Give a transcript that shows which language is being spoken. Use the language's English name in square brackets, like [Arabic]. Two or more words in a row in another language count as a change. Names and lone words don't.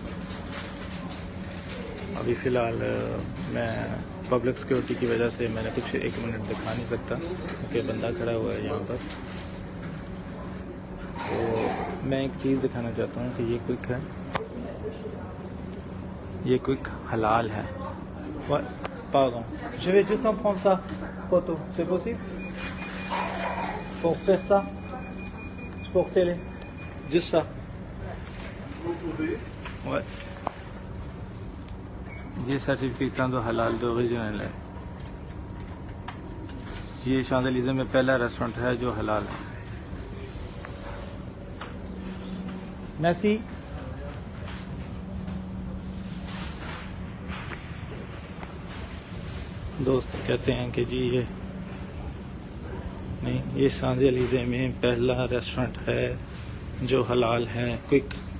[Urdu] ابھی فی الحال میں [English] public security [Urdu] کی وجہ سے میں نے کچھ 1 منٹ دکھا نہیں سکتا کیونکہ بندہ کھڑا ہوا ہے یہاں پر. تو میں ایک چیز دکھانا چاہتا ہوں کہ یہ کوئک ہے, یہ کوئک حلال ہے. [French] Pardon. Je vais juste en prendre ça photo. C'est possible? Pour faire ça? C'est pour télé. Juste ça. Vous pouvez? Ouais. [Urdu] یہ سرٹیفکیٹ کا تو حلال تو اوریجنل ہے. یہ شانزلیزے میں پہلا ریسٹورنٹ ہے جو حلال ہے. میسی دوست کہتے ہیں کہ جی یہ نہیں، یہ شانزے الیزے میں پہلا ریسٹورنٹ ہے جو حلال ہے، کوئک۔